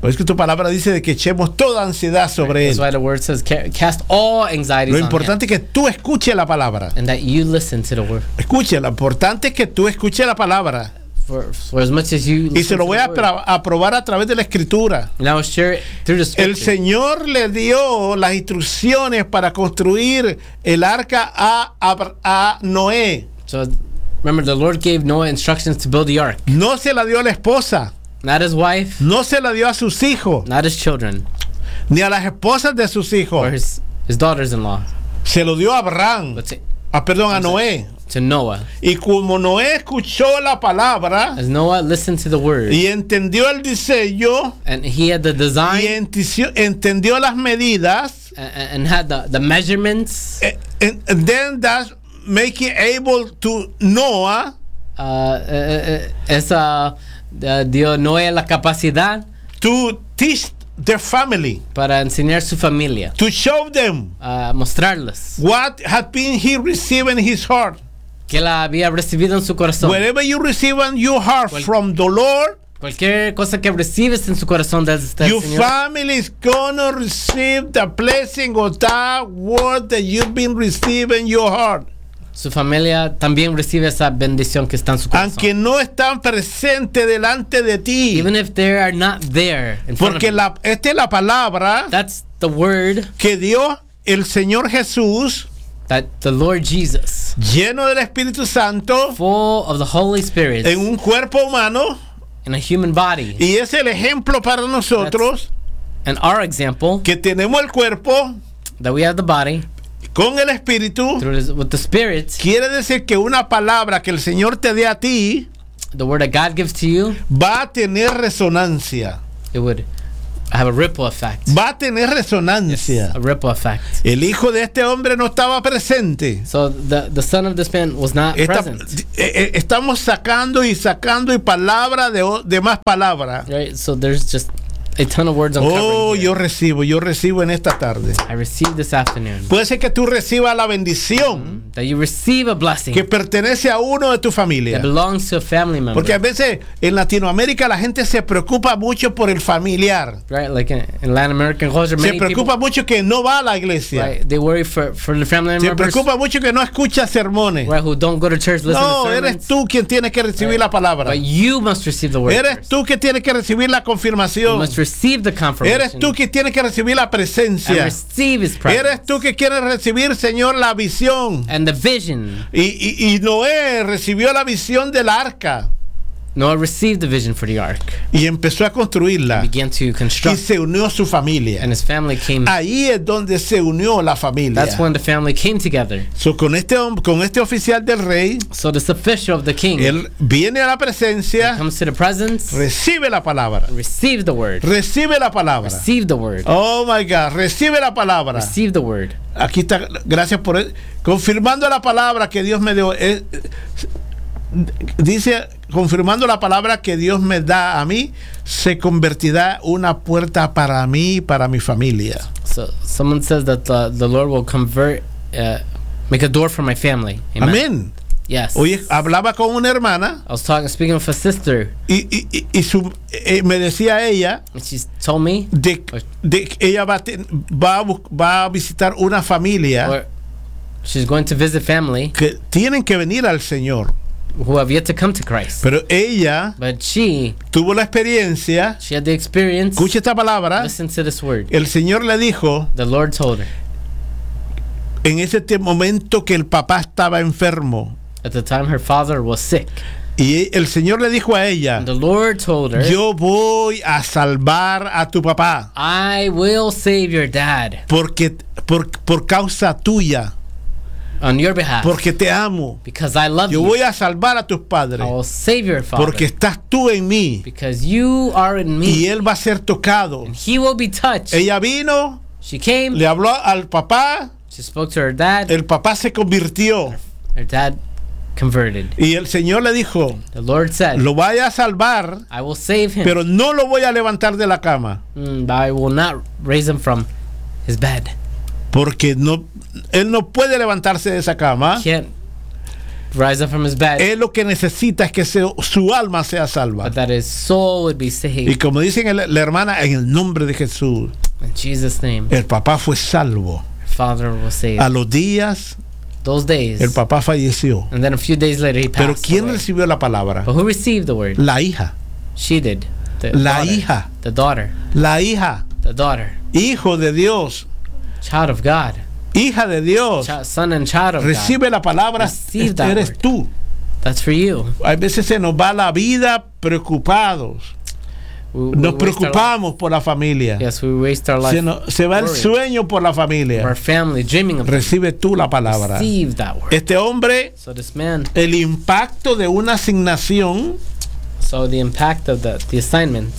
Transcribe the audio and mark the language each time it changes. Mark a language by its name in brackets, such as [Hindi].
[Spanish] Pues que tu palabra dice de que echemos toda ansiedad sobre él. [English] That's why the word says cast all anxieties. [Spanish] Lo importante [English] on him. [Spanish] Es que tú escuches la palabra. [English] And that you listen to the word. [Spanish] Escucha, lo importante es que tú escuches la palabra. [English] For as much as you [Spanish] y se lo voy a probar a través de la escritura. [English] And I will share it through the scripture. [Spanish] El Señor le dio las instrucciones para construir el arca a Noé. [English] So, remember, the Lord gave Noah instructions to build the ark. [Spanish] No se la dio a la esposa. [English] Not his wife. [Spanish] No se la dio a sus hijos. [English] Not his children. [Spanish] Ni a las esposas de sus hijos. [English] Or his daughters-in-law. [Spanish] Se lo dio a Abraham. A Noé. [English] To Noah. [Spanish] Y como Noé escuchó la palabra. [English] As Noah listened to the word. [Spanish] Y entendió el diseño. [English] And he had the design. [Spanish] Y entendió las medidas. [English] And had the measurements. And then make it able to Noah. [Spanish] Esa dio Noé la capacidad [English] to teach their family. [Spanish] Para enseñar su familia. [English] To show them. [Spanish] Mostrarles. [English] What had been he received in his heart. [Spanish] Que la había recibido en su corazón. [English] Whatever you receive in your heart from the Lord. [Spanish] Cualquier cosa que recibes en su corazón del Señor. [English] Your family is gonna receive the blessing of that word that you've been receiving in your heart. [Spanish] Su familia también recibe esa bendición que está en su corazón. Aunque no están presentes delante de ti. [English] Even if they are not there. [Spanish] Porque la, esta es la palabra. [English] That's the word. [Spanish] Que dio el Señor Jesús. [English] That the Lord Jesus. [Spanish] Lleno del Espíritu Santo. [English] Full of the Holy Spirit. [Spanish] En un cuerpo humano. [English] In a human body. [Spanish] Y es el ejemplo para nosotros. [English] And our example. [Spanish] Que tenemos el cuerpo. [English] That we have the body. [Spanish] Con el Espíritu. [English] With the Spirit. [Spanish] Quiere decir que una palabra que el Señor te dé a ti. [English] The word that God gives to you. [Spanish] Va a tener resonancia. [English] It would have a ripple effect. [Spanish] Va a tener resonancia. [English] Yes, a ripple effect. [Spanish] El hijo de este hombre no estaba presente. [English] So the son of this man was not present. [Spanish] Estamos sacando y sacando y palabra de más palabra. [English] Right, so there's just a ton of words. [Spanish] Yo recibo en esta tarde. [English] I receive this afternoon. [Spanish] Puede ser que tú recibas la bendición. Mm-hmm. [English] That you receive a blessing. [Spanish] Que pertenece a uno de tu familia. [English] That belongs to a family member. [Spanish] Porque a veces en Latinoamérica la gente se preocupa mucho por el familiar. [English] Right, like in Latin American culture, [Spanish] se preocupa [English] people, [Spanish] mucho que no va a la iglesia. [English] Right, they worry for the family members. [Spanish] Se preocupa mucho que no escucha sermones. [English] Right, who don't go to church, listen [Spanish] no, [English] to sermons. [Spanish] No, eres tú quien tienes que recibir right. La palabra. [English] But you must receive the word. [Spanish] Eres first. Tú quien tienes que recibir la confirmación. [English] Receive the confirmation. [Spanish] Eres tú que tienes que recibir la presencia. [English] And receive his presence. [Spanish] Eres tú que quieres recibir, Señor, la visión. [English] And the vision. [Spanish] Y Noé recibió la visión del arca. [English] Noé received the vision for the ark. [Spanish] Y empezó a construirla. [English] And began to construct. [Spanish] Y se unió a su familia. [English] And his family came. [Spanish] Ahí es donde se unió la familia. [English] That's when the family came together. [Spanish] So con este oficial del rey. [English] So this official of the king. [Spanish] Él viene a la presencia. [English] He comes to the presence. [Spanish] Recibe la palabra. [English] Receive the word. [Spanish] Recibe la palabra. [English] Receive the word. Oh my God, [Spanish] recibe la palabra. [English] Receive the word. [Spanish] Aquí está, gracias por él. Confirmando la palabra que Dios me dio. Dice, confirmando la palabra que Dios me da a mí, se convertirá una puerta para mí y para mi familia. [English] So, someone says that the Lord will convert, make a door for my family. Amen. Amen. Yes. [Spanish] Hoy hablaba con una hermana. [English] I was speaking with a sister. [Spanish] Y su, me decía ella. [English] She told me. [Spanish] De que ella va a visitar una familia. [English] She's going to visit family. [Spanish] Que tienen que venir al Señor. [English] Who have yet to come to Christ. [Spanish] Pero ella, [English] but she, [Spanish] tuvo la experiencia. [English] She had the experience. [Spanish] Escucha esta palabra. [English] Listen to this word. [Spanish] El Señor le dijo. [English] The Lord told her. [Spanish] En ese momento que el papá estaba enfermo. [English] At the time her father was sick. [Spanish] Y el Señor le dijo a ella. [English] And the Lord told her. [Spanish] Yo voy a salvar a tu papá. [English] I will save your dad. [Spanish] Porque por causa tuya. [English] On your behalf. [Spanish] Porque te amo. [English] Because I love [Spanish] yo [English] you. [Spanish] Yo voy a salvar a tus padres. [English] I will save your father. [Spanish] Porque estás tú en mí. [English] Because you are in me. [Spanish] Y él va a ser tocado. [English] And he will be touched. [Spanish] Ella vino. [English] She came. [Spanish] Le habló al papá. [English] She spoke to her dad. [Spanish] El papá se convirtió. [English] Her dad converted. [Spanish] Y el Señor le dijo. [English] The Lord said. [Spanish] Lo voy a salvar. [English] I will save him. [Spanish] Pero no lo voy a levantar de la cama. [English] I will not raise him from his bed. [Spanish] Porque no, él no puede levantarse de esa cama. [English] Can't rise up from his bed. [Spanish] Él lo que necesita es que su alma sea salva. [English] But that his soul would be saved. [Spanish] Y como dice la hermana, en el nombre de Jesús. [English] In Jesus' name. [Spanish] El papá fue salvo. [English] Her father was saved. [Spanish] A los días. [English] Those days. [Spanish] El papá falleció. [English] And then a few days later he passed. [Spanish] Pero ¿quién recibió la palabra? [English] But who received the word? [Spanish] La hija. [English] She did. The la daughter. Hija. The daughter. [Spanish] La hija. [English] The daughter. [Spanish] Hijo de Dios. [English] Child of God. [Spanish] Hija de Dios. [English] Son and child of [Spanish] recibe [English] God. [Spanish] La palabra. [English] Receive that [Spanish] eres [English] word. [Spanish] Tú. [English] That's for you. [Spanish] A veces se nos va la vida preocupados. Nos preocupamos por la familia. [English] Yes, we waste our life. [Spanish] Se va worried. El sueño por la familia. [English] Our family, dreaming of [Spanish] recibe tú la palabra. [English] Receive that word. [Spanish] Este hombre. [English] So this man, [Spanish] el impacto de una asignación. [English] So the impact of the assignment.